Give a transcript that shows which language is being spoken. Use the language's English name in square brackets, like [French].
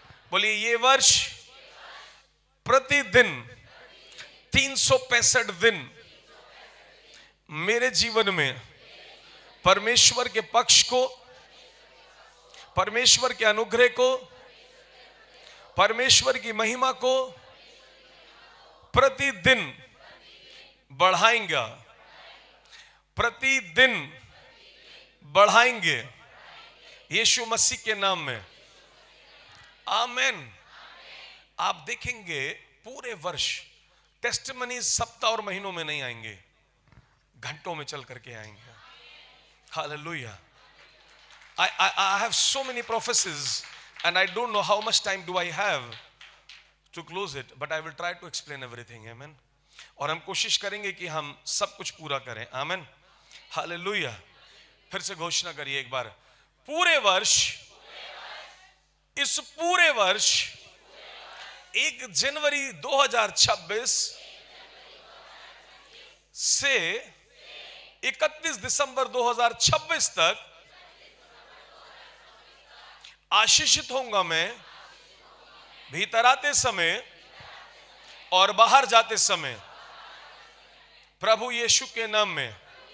[Hindi] बोलिए ये वर्ष प्रतिदिन 365 दिन मेरे जीवन में परमेश्वर के पक्ष को, परमेश्वर के अनुग्रह को, परमेश्वर की महिमा को प्रतिदिन बढ़ाएंगे, प्रतिदिन बढ़ाएंगे यीशु मसीह के नाम में. आमेन. आप देखेंगे पूरे वर्ष टेस्टिमनी सप्ताह और महीनों में नहीं आएंगे, घंटों में चल करके आएंगे. Hallelujah. [English] I have so many prophecies and I don't know how much time do I have to close it, but I will try to explain everything. Amen. [Hindi] और हम कोशिश करेंगे कि हम सब कुछ पूरा करें. आमेन. हालेलुया. फिर से घोषणा करिए एक बार, पूरे वर्ष, इस पूरे वर्ष 1 जनवरी 2026 से 31 दिसंबर 2026 तक आशीषित होऊंगा मैं भीतर आते समय और बाहर जाते समय प्रभु यीशु के नाम में.